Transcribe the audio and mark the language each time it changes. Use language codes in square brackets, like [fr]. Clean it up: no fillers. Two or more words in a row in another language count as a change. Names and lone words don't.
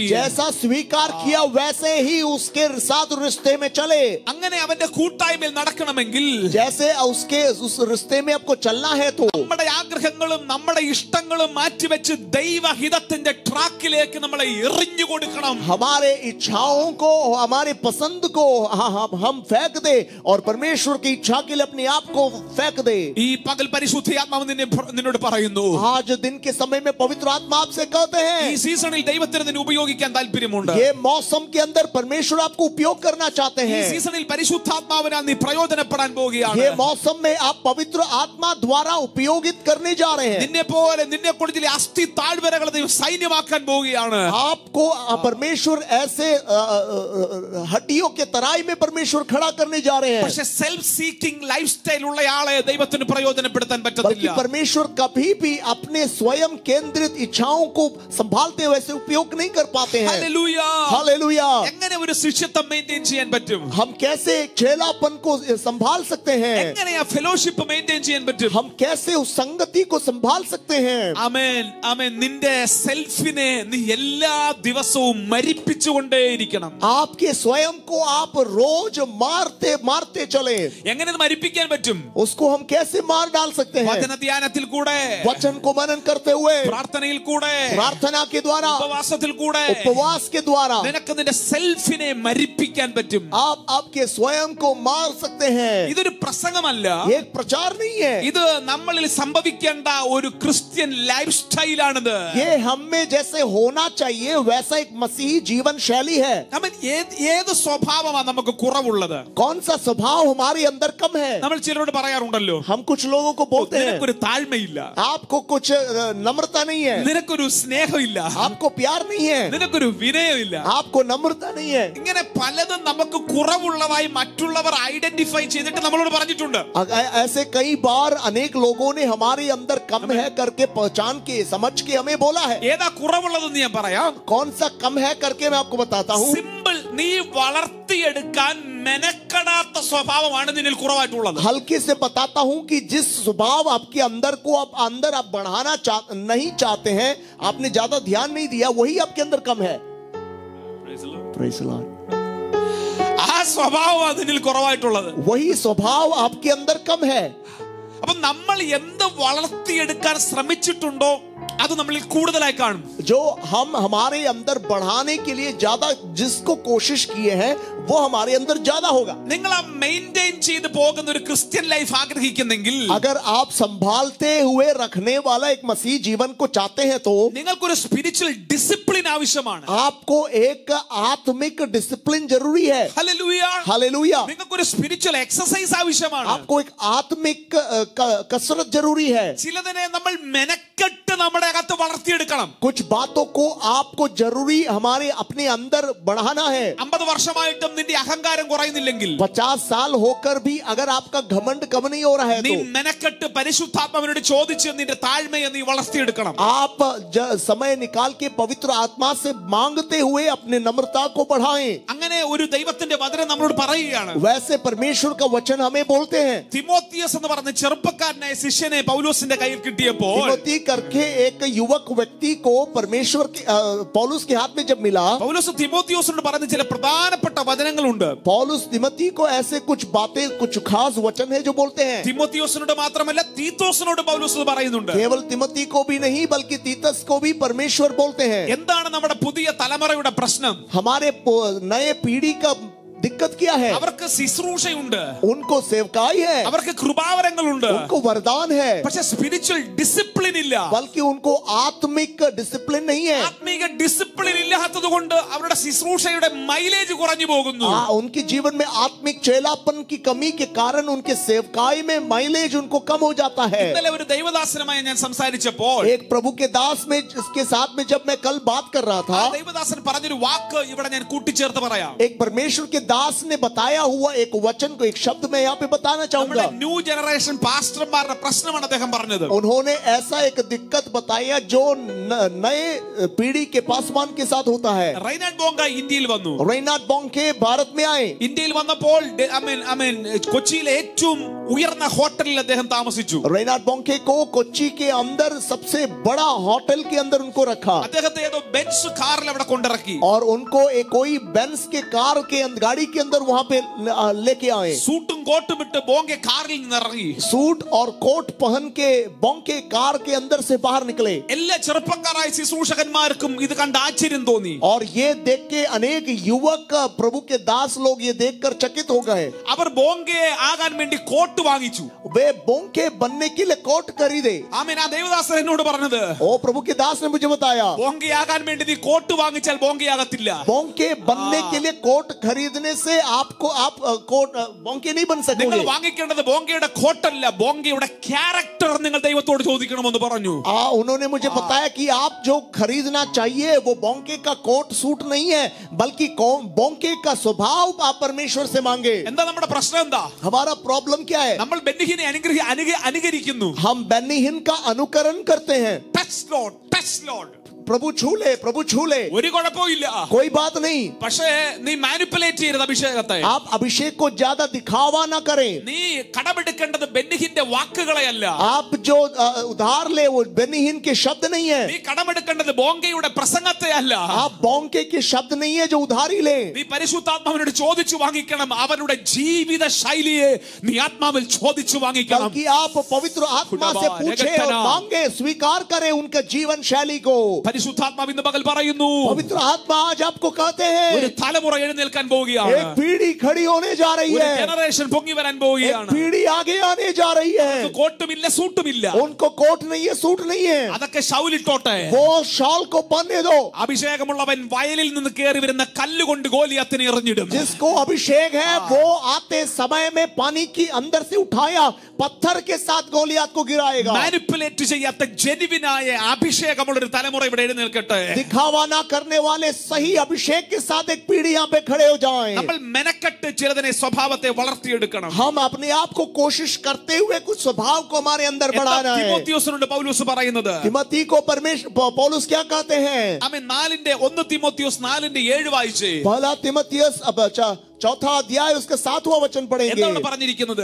[hi] जैसा स्वीकार किया वैसे ही उसके साथ रिश्ते में चले। [ml] അങ്ങനെ അവന്റെ കൂട്ടായ്മയിൽ നടക്കണമെങ്കിൽ [hi] जैसे उसके उस रिश्ते में आपको चलना है तो [ml] നമ്മുടെ ആഗ്രഹങ്ങളും നമ്മുടെ ഇഷ്ടങ്ങളും മാറ്റിവെച്ച് ദൈവഹിതത്തിന്റെ ട്രാക്കിലേക്ക് നമ്മളെ എറിഞ്ഞു കൊടുക്കണം. [hi] हमारे इच्छाओं को हमारे पसंद को हम फेंक दे और परमेश्वर की इच्छा के लिए अपने आप को फेंक दे। [ml] ഈ പകൽ പരിശുദ്ധാത്മാവ് നിന്നോട് പറയുന്നു, [hi] आज दिन के समय में पवित्र आत्मा आपसे कहते [ml] ഈ [hi] हैं [ml] സീസണിൽ ദൈവത്തിന് നിന്നെ ഉപയോഗിക്കാൻ താല്പര്യമുണ്ട്. [hi] ये मौसम के अंदर परमेश्वर आपको उपयोग करना चाहते [ml] ഈ [hi] हैं। [ml] സീസണിൽ പരിശുദ്ധാത്മാവിനാൽ നീ പ്രയോജനപ്പെടാൻ പോവുകയാണ്. [hi] ये मौसम में आप पवित्र आत्मा द्वारा उपयोगित करने जा रहे हैं। [ml] നിന്നെ പോലെ നിന്നെ കൊണ്ട് ചില അസ്ഥി താഴ്വരകളെ ദൈവം സൈന്യമാക്കാൻ പോവുകയാണ്. [hi] आपको परमेश्वर ऐसे हड्डियों के तराई में परमेश्वर खड़ा करने जा रहे हैं। [ml] പക്ഷെ [en] self seeking life style [ml] ഉള്ളയാളെ ദൈവത്തിന് പ്രയോജനപ്പെടുത്താൻ [hi] बल्कि [ml] പറ്റത്തില്ല. [hi] परमेश्वर कभी भी अपने स्वयं केंद्रित इच्छाओं को संभालते हुए वैसे उपयोग नहीं कर पाते हैं। [ml] ഹല്ലേലൂയ. [hi] हालेलुया। [ml] എങ്ങനെ ഒരു ശിഷ്യത്വം മെയിൻറ്റെയിൻ ചെയ്യാൻ പറ്റും? [hi] हम कैसे चेलापन को संभाल सकते हैं? [ml] എങ്ങനെയാ ഫെലോഷിപ്പ് മെയിൻറ്റെയിൻ ചെയ്യാൻ പറ്റും? [hi] हम कैसे उस संगति को संभाल सकते हैं? [ml] ആമേൻ, ആമേൻ. നിന്റെ സെൽഫിനെ നീ എല്ലാ ദിവസവും മരിപ്പിച്ചുകൊണ്ടേയിരിക്കണം. [hi] आपके स्वयं को आप रोज मारते मारते चले। [ml] എങ്ങനെ ഇത് മരിപ്പിക്കാൻ പറ്റും? [hi] उसको हम कैसे मार डाल सकते हैं? [ml] വചന ധ്യാനത്തിൽ കൂടെ, [hi] वचन को मनन करते हुए, [ml] പ്രാർത്ഥനയിൽ കൂടെ, [hi] प्रार्थना के द्वारा, [ml] ഉപവാസത്തിൽ കൂടെ [hi] उपवास के द्वारा [ml] നിനക്ക് നിന്റെ സെൽഫിനെ മരിപ്പിക്കാൻ പറ്റും. [hi] आप आपके स्वयं को मार सकते हैं। [ml] ഇതൊരു പ്രസംഗമല്ല, [hi] ये एक प्रचार नहीं है। [ml] ഇത് നമ്മളിൽ സംഭവിക്കേണ്ട ഒരു [en] Christian life [ml] സ്റ്റൈലാണിത്. [hi] ये हम में जैसे होना चाहिए वैसा एक मसीही जीवन शैली है। [ml] ആമേൻ. ഏത് സ്വഭാവമാണ് നമുക്ക് കുറവുള്ളത്? [hi] कौन सा स्वभाव हमारे अंदर कम है? [ml] നമ്മൾ ചിലരോട് പറയാറുണ്ടല്ലോ, [hi] हम कुछ लोगों को बोलते हैं [ml] നിനക്കൊരു താഴ്മയില്ല, [hi] आपको कुछ नम्रता नहीं है, [ml] നിനക്കൊരു സ്നേഹമില്ല, [hi] आपको प्यार नहीं है, [ml] നിനക്കൊരു വിനയമില്ല. [hi] आपको नम्रता नहीं है। [ml] ഇങ്ങനെ പലതും നമുക്ക് കുറവുള്ളതായി മറ്റുള്ളവർ ഐഡന്റിഫൈ ചെയ്തിട്ട് നമ്മളോട് പറഞ്ഞിട്ടുണ്ട്. [hi] ऐसे कई बार अनेक लोगों ने हमारे अंदर कम है करके पहचान के समझ के हमें बोला है। [ml] ഏതാ കുറവുള്ളതെന്ന് ഞാൻ പറയാം. [hi] कौन सा कम है करके मैं आपको बताता हूँ। [ml] സിമ്പിൾ. നീ വളർത്തിയെടുക്കാൻ മെനക്കെടാത്ത സ്വഭാവമാണ് നിന്നിൽ കുറവായിട്ടുള്ളത്. [hi] हल्के से बताता हूँ कि जिस स्वभाव आपके अंदर को आप बढ़ाना नहीं चाहते हैं, आपने ज्यादा ध्यान नहीं दिया, वही आपके अंदर कम है। [en] Praise the Lord. [ml] ആ സ്വഭാവമാണ് നിന്നിൽ കുറവായിട്ടുള്ളത്. [hi] वही स्वभाव आपके अंदर कम है। [ml] അപ്പൊ നമ്മൾ എന്ത് വളർത്തിയെടുക്കാൻ ശ്രമിച്ചിട്ടുണ്ടോ അത് നമ്മളിൽ കൂടുതലായി കാണും. [hi] जो हम हमारे अंदर बढ़ाने के लिए ज्यादा जिसको कोशिश किए हैं वो हमारे अंदर ज्यादा होगा। [ml] നിങ്ങൾ ആ മെയിൻറ്റെയിൻ ചെയ്ത് പോകുന്ന ഒരു [en] Christian life [ml] ആഗ്രഹിക്കുന്നെങ്കിൽ, [hi] अगर आप संभालते हुए रखने वाला एक मसीह जीवन को चाहते हैं तो [ml] നിങ്ങൾക്കൊരു [en] spiritual discipline [ml] ആവശ്യമാണ്. [hi] आपको एक आत्मिक डिसिप्लिन जरूरी है। [ml] ഹല്ലേലൂയ. [hi] हालेलुया। [ml] നിങ്ങൾക്കൊരു [en] spiritual exercise [ml] ആവശ്യമാണ്. [hi] आपको एक आत्मिक कसरत जरूरी है। [ml] ചിലതിനെ നമ്മൾ മെനക്കെട്ട് നമ്മുടെ അകത്ത് വളർത്തിയെടുക്കണം. [hi] कुछ बातों को आपको जरूरी हमारे अपने अंदर बढ़ाना है. [ml] 50 വർഷമായിട്ടും നിന്റെ അഹങ്കാരം കുറയുന്നില്ലെങ്കിൽ, [hi] 50 साल होकर भी अगर आपका घमंड कम नहीं हो रहा है [ml] നീ [hi] तो [ml] മെനക്കെട്ട് പരിശുദ്ധാത്മാവിനോട് ചോദിച്ച് നിന്റെ താഴ്മയെ നീ വളർത്തിയെടുക്കണം. [hi] आप समय निकाल के पवित्र आत्मा से मांगते हुए अपने नम्रता को बढ़ाएं. [ml] അങ്ങനെ ഒരു ദൈവത്തിന്റെ വചനം നമ്മളോട് പറയുകയാണ്. [hi] वैसे परमेश्वर का वचन हमें बोलते हैं. [ml] തിമോത്തിയസ് എന്ന് പറഞ്ഞ ചെറുപ്പക്കാരനായ ശിഷ്യനെ പൗലോസിന്റെ കയ്യിൽ കിട്ടിയപ്പോൾ, [hi] तिमोथी करके एक युवक व्यक्ति को परमेश्वर के पौलुस के हाथ में जब मिला, [ml] പൗലോസ് തിമോത്തിയോസിനോട് പറഞ്ഞ ചില പ്രധാനപ്പെട്ട വചനങ്ങളുണ്ട്. [hi] पौलुस तिमोथी को ऐसे कुछ बातें, कुछ खास वचन है जो बोलते हैं. [ml] തിമോത്തിയോസിനോട് മാത്രമല്ല തീത്തോസിനോട് പൗലോസ് പറയുന്നുണ്ട്. [hi] केवल तिमोथी को भी नहीं बल्कि तीतस को भी परमेश्वर बोलते हैं. [ml] എന്താണ് നമ്മുടെ പുതിയ തലമുറയുടെ പ്രശ്നം? [hi] हमारे नए पीढ़ी का दिक्कत क्या है? [ml] അവർക്ക് ശുശ്രൂഷയുണ്ട്, [hi] उनको सेवकाई है, [ml] അവർക്ക് കൃപാവരങ്ങളുണ്ട്, [hi] उनको वरदान है, [ml] പക്ഷെ [en] spiritual discipline [ml] ഇല്ല. [hi] बल्कि उनको आत्मिक डिसिप्लिन नहीं है. [ml] ആത്മീക ഡിസിപ്ലിൻ ഇല്ലാത്തത് കൊണ്ട് അവരുടെ ശുശ്രൂഷയുടെ മൈലേജ് കുറഞ്ഞു പോകുന്നു. [hi] उनके जीवन में आत्मिक चेलापन की कमी के कारण उनके सेवकाई में माइलेज उनको कम हो जाता है. [ml] ഇന്നലെ ഒരു ദൈവദാസനുമായി ഞാൻ സംസാരിച്ചപ്പോൾ [hi] एक प्रभु के दास में इसके साथ में जब मैं कल बात कर रहा [ml] ആ [hi] था, [ml] ദൈവദാസൻ പറഞ്ഞൊരു വാക്ക് ഇവിടെ ഞാൻ കൂട്ടിച്ചേർത്ത് പറയാം. [hi] एक परमेश्वर के दास ने बताया हुआ एक वचन को, एक शब्द मैं यहाँ पे बताना चाहूंगा. [ml] നമ്മുടെ [en] new generation [ml] പാസ്റ്റർമാരുടെ പ്രശ്നമാണ് അദ്ദേഹം പറഞ്ഞത്. [hi] उन्होंने ऐसा एक दिक्कत बताया जो नए पीढ़ी के पासवान के साथ होता है. [ml] റൈനാഡ് ബോങ്ക ഇന്ത്യയിൽ വന്നു. [hi] रैनाड बोंके भारत में आए. [ml] ഇന്ത്യയിൽ വന്നപ്പോൾ കൊച്ചിയിലെ ഏറ്റവും ഉയർന്ന ഹോട്ടലിൽ അദ്ദേഹം താമസിച്ചു. [hi] रैनाड बोंके को कोच्चि के अंदर सबसे बड़ा होटल के अंदर उनको रखा [ml] അദ്ദേഹത്തെ ഏതോ ബെൻസ് കാറിൽ അവിടെ കൊണ്ടിറക്കി. [hi] और उनको एक कोई बेंस के कार के गाड़ी के अंदर वहां पे लेके आए. [ml] സൂട്ടും കോട്ടും ഇട്ട് ബോങ്ക കാറിൽ നിന്ന് ഇറങ്ങി. [hi] सूट और कोट पहन के बोंके कार के अंदर से बाहर निकले. [ml] എല്ലാ ചെറുപ്പക്കാരായ ശുശ്രൂഷകന്മാർക്കും ഇത് കണ്ട് ആശ്ചര്യം തോന്നി. [hi] और ये देख के अनेक युवक प्रभु के दास लोग ये देखकर चकित हो गए. [ml] അവർ ബോങ്കയെ ആകാൻ വേണ്ടി കോട്ട് വാങ്ങിച്ചു. [hi] वे बोंके बनने के लिए कोट खरीदे. [ml] ആമേൻ. ആ ദേവദാസൻ എന്നോട് പറഞ്ഞത്, [hi] ओ प्रभु के दास ने मुझे बताया, [ml] ബോങ്കയാകാൻ വേണ്ടി നീ കോട്ട് വാങ്ങിച്ചാൽ ബോങ്കയാകത്തില്ല. [hi] बोंके बनने के लिए कोट खरीदने से आपको आप कोट बोंके नहीं बन [ml] നിങ്ങൾ [hi] सकोगे. [ml] വാങ്ങിക്കേണ്ടത് ബോങ്കയുടെ കോട്ടല്ല, ബോങ്കയുടെ ക്യാരക്ടർ നിങ്ങൾ ദൈവത്തോട് ചോദിക്കണമെന്ന് പറഞ്ഞു. [hi] उन्होंने मुझे बताया कि आप जो खरीदना चाहिए वो बोंके का कोट सूट नहीं है, बल्कि बोंके का स्वभाव आप परमेश्वर से मांगे. [ml] എന്താ നമ്മുടെ പ്രശ്നം? എന്താ [hi] हमारा प्रॉब्लम क्या है? [ml] നമ്മൾ ബെന്നിഹിനെ അനുകരിക്കുന്നു. [hi] हम बेन्नीहिन का अनुकरण करते हैं. [en] touch Lord, touch Lord, [hi] प्रभु छू ले, प्रभु छू ले, [ml] ഒരു കുഴപ്പമില്ല. [hi] कोई बात नहीं. [ml] പക്ഷേ നീ മാനിപ്പുലേറ്റ് ചെയ്യരുത് അഭിഷേകത്തെ. [hi] आप अभिषेक को ज्यादा दिखावा ना करें. [ml] നീ കടമെടുക്കേണ്ടത് ബെന്നിഹിന്റെ വാക്കുകളെയല്ല. [hi] आप जो उधार ले वो बेन्नीहिन के शब्द नहीं है. [ml] നീ കടമെടുക്കേണ്ടത് ബോങ്കയുടെ പ്രസംഗത്തെ അല്ല. [hi] आप बोंके के शब्द नहीं है जो उधारी ले. [ml] നീ പരിശുദ്ധാത്മാവിനോട് ചോദിച്ചു വാങ്ങിക്കണം. അവരുടെ ജീവിത ശൈലിയെ നീ ആത്മാവിൽ ചോദിച്ചു വാങ്ങിക്കണം. [hi] बल्कि आप पवित्र आत्मा से पूछे और मांगे, स्वीकार करें उनका जीवन शैली को. [ml] പരിശുദ്ധാത്മാവ് ഇന്ന് പകൽ പറയുന്നു, [hi] पवित्र आत्मा आज आपको कहते [ml] ഒരു [hi] हैं [ml] തലമുറ എഴുന്നേൽക്കാൻ പോവുകയാണ്. [hi] एक पीढ़ी खड़ी होने जा रही [ml] ഒരു [hi] है. [ml] ജനറേഷൻ പൊങ്ങി വരാൻ [hi] एक [ml] പോവുകയാണ്. [hi] पीढ़ी आगे आने जा रही है. [ml] കോട്ടുമില്ല, സൂട്ടുമില്ല. [hi] उनको कोट नहीं है, सूट नहीं है. [ml] അതൊക്കെ ശൗലിട്ടോട്ടെ. [hi] वो शॉल को पहनने दो. [ml] അഭിഷേകമുള്ളവൻ വയലിൽ നിന്ന് കയറി വരുന്ന കല്ലുകൊണ്ട് ഗോലിയാത്തിനെ എറിഞ്ഞിടും. [hi] जिसको अभिषेक है वो आते समय में पानी की अंदर से उठाया पत्थर के साथ गोलियात को गिराएगा. [ml] മാനിപ്പുലേറ്റ് ചെയ്യാത്ത ജെനുവിനായ അഭിഷേകമുള്ള ഒരു തലമുറ ഇവിടെ എഴുന്നേൽക്കട്ടെ. [hi] दिखावा ना करने वाले सही अभिषेक के साथ एक पीढ़ी यहाँ पे खड़े हो जाएं. [ml] നമ്മൾ മെനക്കെട്ട് ചിലതിനെ സ്വഭാവത്തെ വളർത്തിയെടുക്കണം. [hi] हम अपने आप को कोशिश करते हुए कुछ स्वभाव को हमारे अंदर बढ़ाना है. [ml] തിമോത്തിയോസിനോട് പൗലോസ് പറയുന്നത്, [hi] तिमोथी को परमेश्वर पौलुस क्या कहते हैं? [ml] ആമേൻ. 1 തിമോത്തിയോസ് 4:7 വായിച്ചേ. [hi] पहला तिमोथियस अब चौथा अध्याय उसका 7वां वचन पढ़ेंगे. [ml] എന്താണ് പറഞ്ഞിരിക്കുന്നത്?